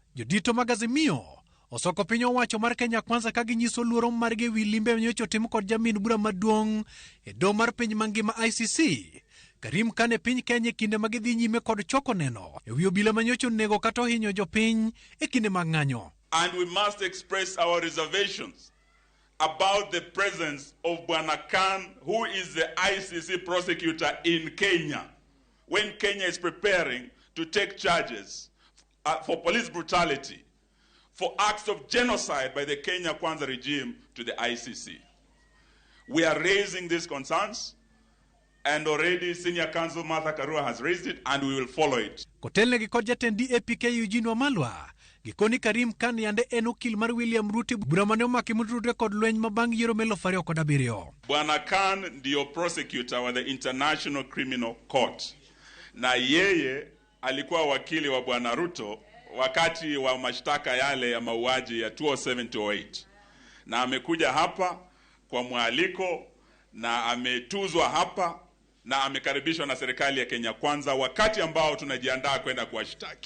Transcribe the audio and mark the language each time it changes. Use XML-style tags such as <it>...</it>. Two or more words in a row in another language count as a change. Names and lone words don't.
<luo>Jodito magazimio osoko piny owacho mar Kenya Kwanza kaginyiso luoro margi wi limbe nyocho timo kod jamin bura maduong' e do mar piny mangima ICC. Karim kane piny Kenya kinde magidhi nyime kod choko neno e wi obila manyocho nego kata hinyo jopiny e kinde mang'anyo.</luo> <en>And we must express our reservations about the presence of Bwana Khan, who is the ICC prosecutor in Kenya, when Kenya is preparing to take charges for police brutality, for acts of genocide by the Kenya Kwanza regime to the ICC. We are raising these concerns, and already Senior Counsel Martha Karua has raised it, and we will follow it.</en> <luo>Kotelne gi kod jatend DAPK Eugene Wamalwa, gikoni Karim Khan yande en okil mar William Ruto bura mane omaki motudore kod lweny mabang' yiero melo 2017.</luo> <sw>Bwana Khan ndio prosecutor wa the International Criminal Court, na yeye alikuwa wakili wa Bwana Ruto wakati wa mashtaka yale ya mauaji ya 2007-2008, na amekuja hapa kwa mwaliko na ametuzwa hapa na amekaribishwa na serikali ya Kenya Kwanza wakati ambao tunajiandaa kwenda kuwashtaki.</sw>